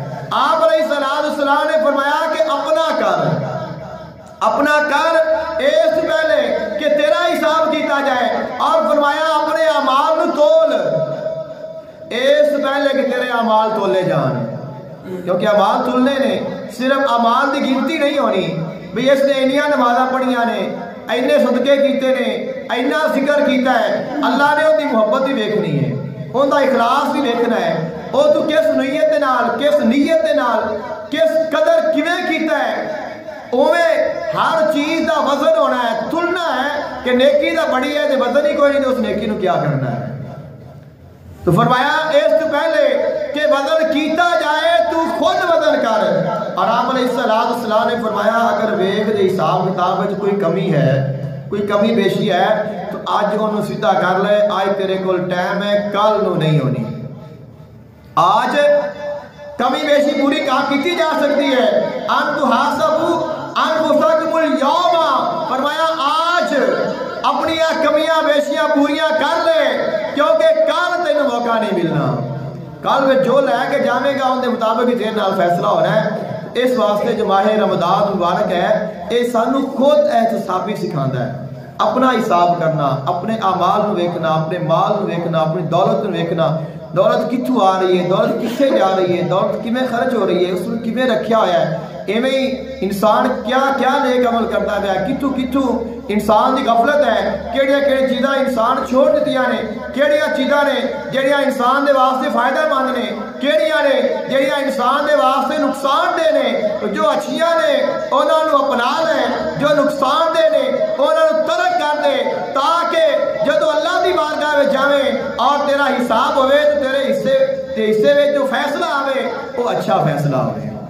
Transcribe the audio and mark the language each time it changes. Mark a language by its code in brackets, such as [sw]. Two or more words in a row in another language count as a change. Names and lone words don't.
[pa] آپ علیہ السلام نے فرمایا کہ اپنا کر اس پہلے کہ تیرا حساب کیتا جائے، اور فرمایا اپنے اعمال نو تول اس پہلے کہ تیرے اعمال تولے جان، کیونکہ اعمال تلنے نے صرف اعمال دی گنتی نہیں ہونی بھی اس نے اینیاں نمازاں پڑھیاں نے، اینے صدقے کیتے نے، اینا ذکر کیتا ہے، اللہ نے ان کی محبت بھی ویکھنی ہے، ان کا اخلاص بھی ویکھنا ہے، وہ تو کس نیت دے نال، کس نیت دے نال، کس قدر کیویں کیتا ہے، اویں ہر چیز دا وزن ہونا ہے، تلنا ہے کہ نیکی دا بڑی ہے تے وزن ہی کوئی نہیں تو اس نیکی نو کیا کرنا ہے۔ تو فرمایا اس تو پہلے کہ وزن کیتا جائے تو خود وزن کر، اور آپ علیہ السلام نے فرمایا اگر ویکھ دے حساب کتاب وچ کوئی کمی ہے، کوئی کمی بیشی ہے تو آج انہوں سیدھا کر لے، آج تیرے کول ٹائم ہے، کل نو نہیں ہونی۔ آج کمی بیشی پوری کام کیتی جا سکتی ہے، [ar] ان تحاسبوا انفسکم اليوم، [pa] فرمایا آج اپنی کمیاں بیشیاں پوریاں کر لے کیونکہ کل تینوں موقع نہیں ملنا، کل میں جو لے کے جاوے گا ان کے مطابق ہی تیرے نال فیصلہ ہونا ہے۔ اس واسطے جو ماہ رمضان مبارک ہے یہ سانو خود احتسابی سکھاتا ہے، اپنا حساب کرنا، اپنے اعمال نو ویکھنا، اپنے مال نو ویکھنا، اپنی دولت نو ویکھنا، دولت کتھوں آ رہی ہے، دولت کتھے جا رہی ہے، دولت کیویں خرچ ہو رہی ہے، اس کو کیویں رکھیا ہوا ہے، ایویں ہی انسان کیا کیا نیک عمل کرتا ہے، کتھوں کتھوں انسان دی غفلت ہے، کیڑیاں کیڑی چیزاں انسان چھوڑ دیتیاں نے، کیڑیاں چیزاں نے جڑیاں انسان دے واسطے فائدہ مند نے، کیڑیاں نے جڑیاں انسان دے واسطے نقصان دہ نے، جو اچھیاں نے انہاں نو اپنا لے، جو نقصان دہ نے انہاں نو ترک کر دے، تاکہ جدو اللہ دی بارگاہ وچ جاویں اور تیرا حساب ہوئے تو تیرے حصے وچ جو فیصلہ آوے وہ اچھا فیصلہ ہوئے۔